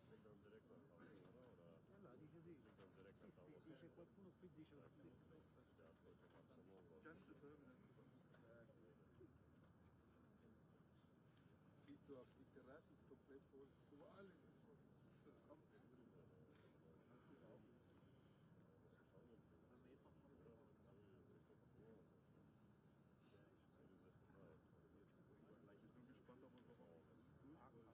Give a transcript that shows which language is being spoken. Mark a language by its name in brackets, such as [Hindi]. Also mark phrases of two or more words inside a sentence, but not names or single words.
[Italian] Allora dice sì. Sì, dice qualcuno qui dice la stessa cosa. [German] Das ganze Terminal. Siehst du, auf die Terrasse ist komplett voll. Alles ist voll. Ich bin gespannt, ob man noch was durchholt.